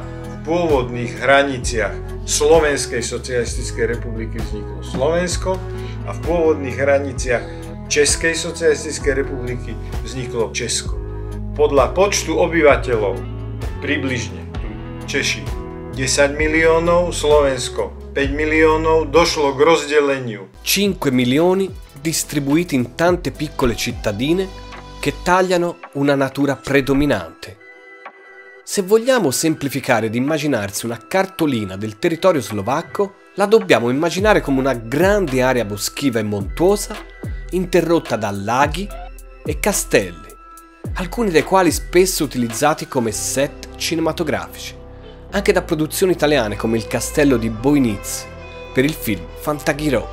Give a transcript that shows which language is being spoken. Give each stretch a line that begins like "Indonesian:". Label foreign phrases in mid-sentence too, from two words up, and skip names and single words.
Slovak: V pôvodných hraniciach Slovenskej socialistickej republiky vzniklo Slovensko a v pôvodných hraniciach Českej socialistickej republiky vzniklo Česko. Podľa počtu obyvateľov približne Češi 10 miliónov, Slovensko 5 miliónov, došlo k rozdeleniu.
Italian: 5 milioni distribuiti in tante piccole cittadine che tagliano una natura predominante. Se vogliamo semplificare ed immaginarsi una cartolina del territorio slovacco, la dobbiamo immaginare come una grande area boschiva e montuosa, interrotta da laghi e castelli, alcuni dei quali spesso utilizzati come set cinematografici, anche da produzioni italiane come il castello di Boiniz per il film Fantaghirò.